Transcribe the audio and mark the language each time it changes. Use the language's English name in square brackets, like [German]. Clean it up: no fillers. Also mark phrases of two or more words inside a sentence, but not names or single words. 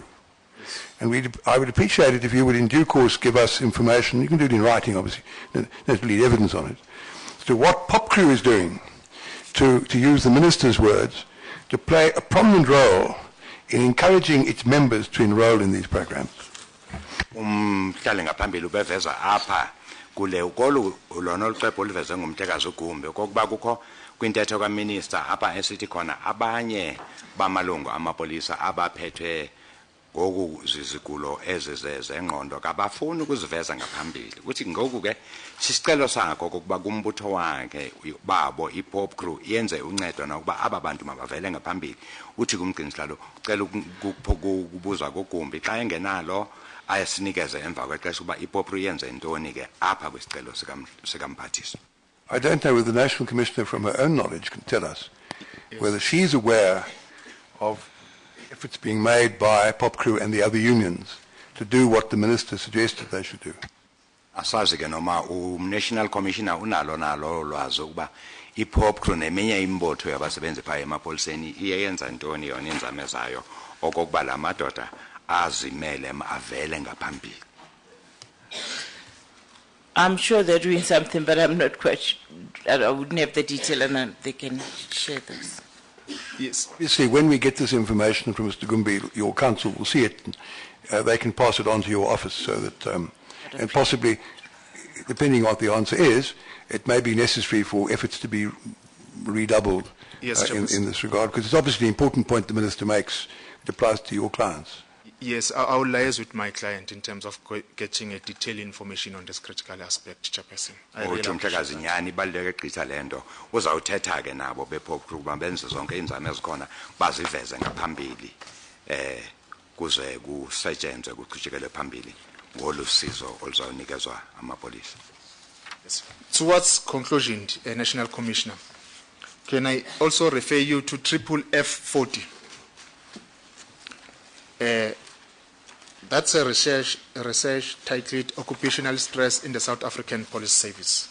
[English] And I would appreciate it if you would in due course give us information, you can do it in writing obviously, there's really evidence on it, as to what PopCrew is doing to use the Minister's words, to play a prominent role in encouraging its members to enroll in these programs. [Xhosa] umhlali ngaphambili ubeveza apha kule ukolu lona oluxwebhu oluveze ngumtekazi uGumbe kokuba kukho kwintetho kaminister apha esithi khona abanye bamalungu amapolisa abaphethwe ngoku zizigulo ezizengqondo kabafuni ukuziveza ngaphambili kuthi ngoku ke sisicelo sakho kokuba kumbutho wakhe babo iPop Crew yenze uncedo nokuba aba bantu mabavele ngaphambili uthi kumgcinisilalo ucela ukubuza koGumbi xa engenalo ayasinikeze emva kwexesha uba iPop Crew yenze intoni ke apha kwisicelo sikamphathiswa. [English] I don't know whether the National Commissioner from her own knowledge can tell us whether she's aware of efforts being made by Pop Crew and the other unions to do what the Minister suggested they should do. [Xhosa] Asazi ke noma [English] National Commissioner [Xhosa] unalo lwazi ukuba iPop Crew neminye imbotho yabasebenzi phaya emapoliseni iyenza intoni yona inzame zayo okokuba la madoda azimele avele ngaphambili. [English] I'm sure they're doing something, but I'm not quite. I wouldn't have the detail, and they can share this. Yes. Obviously, when we get this information from Mr. Gumbi, your council will see it. They can pass it on to your office so that, and possibly, depending on what the answer is, it may be necessary for efforts to be redoubled in this regard, because it's obviously an important point the Minister makes. It applies to your clients. Yes, I will liaise with my client in terms of getting a detailed information on this critical aspect, Chairperson. [Xhosa] Uthi umhlekazi nyani ibaluleke gqitha lento uzawuthetha ke nabo bePop Crew benze zonke inzame ezikhona baziveze ngaphambili kuze kusetshenzwe kuqhubekele phambili ngolusizo oluzawunikezwa amapolisa. Yes. [English] Towards conclusion, National Commissioner, can I also refer you to F40? That's a research titled Occupational Stress in the South African Police Service.